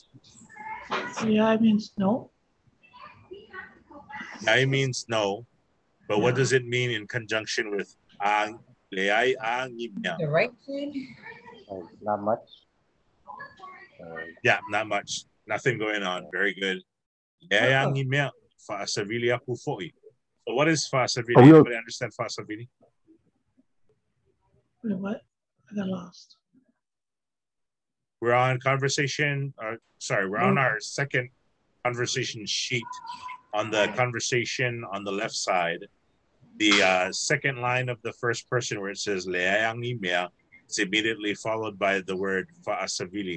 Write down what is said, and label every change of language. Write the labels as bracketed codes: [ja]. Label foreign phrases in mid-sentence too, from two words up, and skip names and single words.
[en] Yeah, it means no. Leay means no, but what does it mean in conjunction with ang [sm] Leayang Imea? [en] The right side? Not much. Yeah, not much. Nothing going on. Very good. [sm] Leayang Imea. Fa'asavili aku fo'i. [en] So what is fa'asavili? Anybody understand fa'asavili? Wait, what? I got lost. We're on conversation, we're on our second conversation sheet. On the conversation on the left side, the second line of the first person where it says [sm] leayang imea, [en] it's immediately followed by the word fa'asavili.